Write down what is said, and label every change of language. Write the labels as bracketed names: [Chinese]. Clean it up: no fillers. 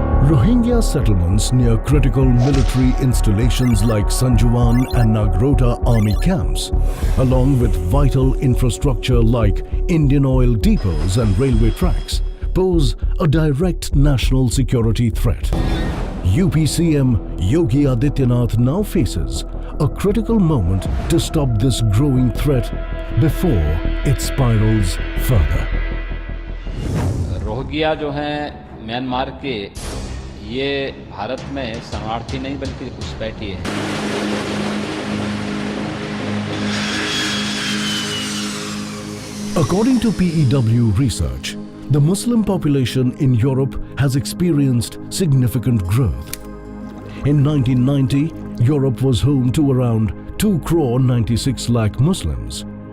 [English] Rohingya settlements near critical military installations like Sanjuwan and Nagrota army camps, along with vital infrastructure like Indian oil depots and railway tracks, pose a direct national security threat. UP CM Yogi Adityanath now faces a critical moment to stop this growing threat before it spirals further. [Hindi] Rohingya जो हैं Myanmar के, ये भारत में शरणार्थी नहीं बल्कि घुसपैठी है। [English] According to PEW research, the Muslim population in Europe has experienced significant growth. In 1990, Europe was home to around 2,96 lakh Muslims.